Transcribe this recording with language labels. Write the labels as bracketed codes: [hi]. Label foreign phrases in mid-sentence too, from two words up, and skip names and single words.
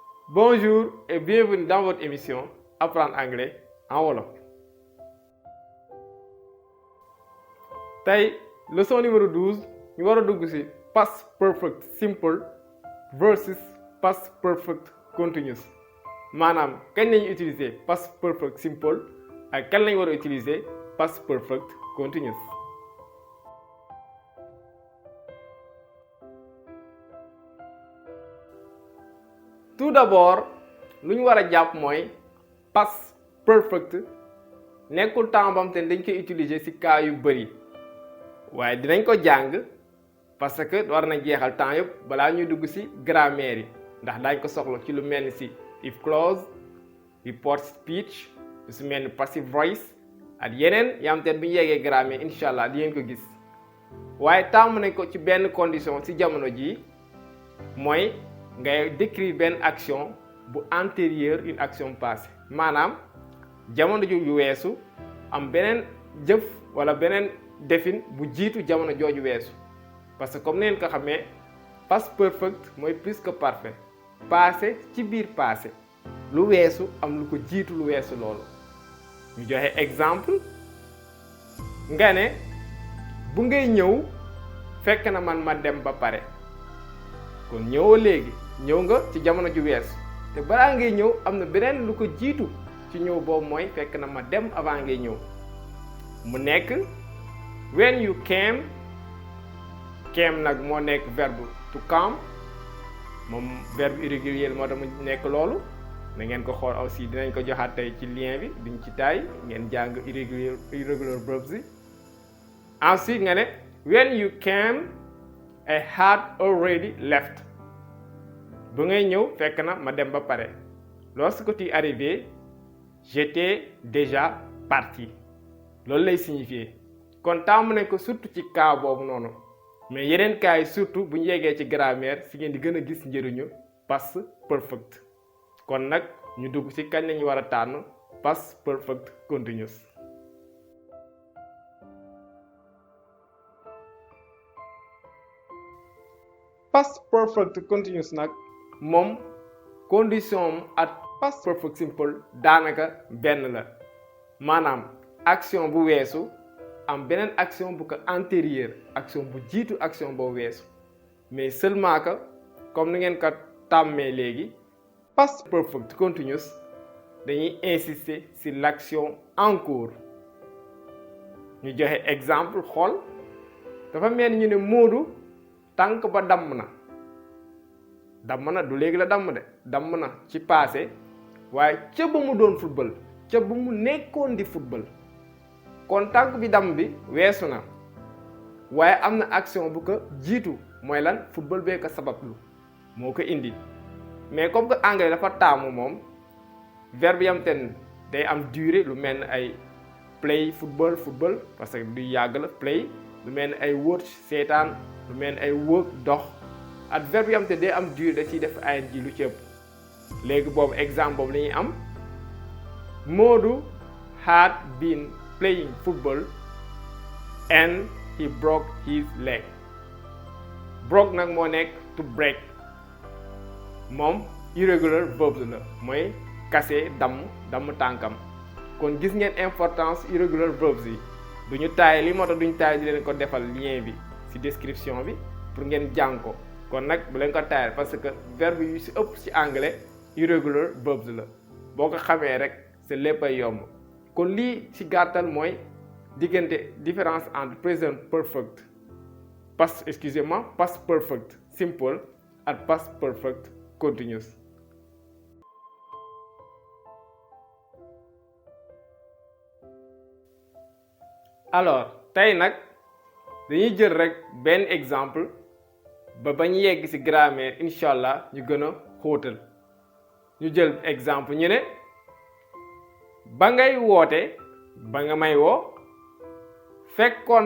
[fr] Bonjour et bienvenue dans votre émission Apprendre anglais en wolof. [wo] Tey leçon numéro 12 ñu war a dugg ci [en] past perfect simple versus past perfect continuous [wo] maanaam kañ lañu utiliser [en] past perfect simple [wo] ak kañ lañu war a utiliser [en] past perfect continuous. [fr] Tout d'abord [wo] lu ñu war a jàpp mooy [en] past perfect [wo] nekkul temps bam te dañ koy utiliser ci cas yu bari waaye dinañ ko jàng [fr] parce que [wo] war na jeexal temps yëpp balaa ñuy dugg ci grammaire yi ndax daañ ko soxla ci lu mel ni ci [en] if clause, report speech, [wo] lu ci mel ni [en] passive voice [wo] ak yeneen yam te bu ñu yeggee grammaire [ar] incha allah [wo] di ngeen ko gis waaye tàmm nañ ko ci benn condition ci jamono jii mooy ngay décrire benn action bu [fr] antérieure une action passée [wo] maanaam jamono ju weesu am beneen jëf wala beneen defin bu jiitu jamono jooju weesu [fr] parce que comme [wo] neen ko xamee [en] past perfect [wo] mooy [fr] plus que parfait passé [wo] ci biir passé lu weesu am lu ko jiitu lu weesu loolu ñu joxe exemple nga ne bu ngay ñëw fekk na man ma dem ba pare kon ñëwoo léegi ñëw nga ci jamono ju weesu te balaa ngay ñëw am na beneen lu ko jiitu ci ñëw boobu mooy fekk na ma dem avant ngay ñëw mu nekk [en] when you came [wo] nag moo nekk verbe [en] to come [wo] moom [fr] verbe irrégulier [wo] moo tax mu nekk loolu na ngeen ko xool aussi dinañ ko joxaat tey ci lien bi duñ ci taay ngeen jàng [en] irregular verbs [wo] yi ensuite nga ne [en] when you came I had already left [wo] bu ngay ñëw fekk na ma dem ba pare [fr] lorsque tu es arrivé j'étais déjà parti [wo] loolu lay signifier kon tàmm nañ ko surtout ci cas boobu noonu mais yeneen cas yi surtout bu ñu yeggee ci grammaire si ngeen di gën a gis njëriñu [en] past perfect [wo] kon nag ñu dugg ci kañ lañu war a tànn [en] past perfect continuous. Past perfect continuous [wo] nag moom condition ak [en] past perfect simple [wo] daanaka benn la maanaam action bu weesu am beneen action bu ko antérieure action bu jiitu action boo weesu [fr] mais seulement que comme [wo] ni ngeen ko tàmmee léegi [en] past perfect continuous [wo] dañuy [fr] insister sur l'action en cours [wo] ñu joxe exemple xool dafa mel ni ñu ne Moodu tànk ba damm na du léegi la damm na ci passé waaye ca ba mu doon football ca ba mu nekkoon di football kon tànk bi damm bi weesu na waaye am na action bu ko jiitu mooy lan football bee ko sabablu moo ko indi [fr] mais comme que anglais [wo] dafa taamu moom verbe yam ten day am durée lu mel ni ay [en] play football [fr] parce que [wo] du yàgg la play lu mel ni ay watch seetaan lu mel ni ay work dox ak verbe yam te day am durée da ciy def ing lu ci ëpp léegi boobu exemple boobu la ñuy am [en] Modou had been playing football and he broke his leg broke [wo] nag moo nekk [en] to break [wo] moom [en] irregular verbs [wo] la mooy casser damm tànkam kon gis ngeen importance [en] irregular verbs [wo] yi duñu taay li moo tax duñu taay di leen ko defal lien bi ci description bi pour ngeen jàng ko kon nag bu leen ko taayal [fr] parce que verbe [wo] yu ci ëpp ci anglais [en] irregular verbs [wo] la boo ko xamee rek c'est léppay yomb kon lii ci gàttal mooy diggante [fr] différence entre [en] present perfect past perfect simple [wo] ak [en] past perfect continuous. [wo] alors tey nag dañuy jël rek benn exemple ba ñu yegg ci grammaire [ar] incha allah [wo] ñu gën a xóotal ñu jël exemple ñu ne ba ngay woote ba nga may woo fekkoon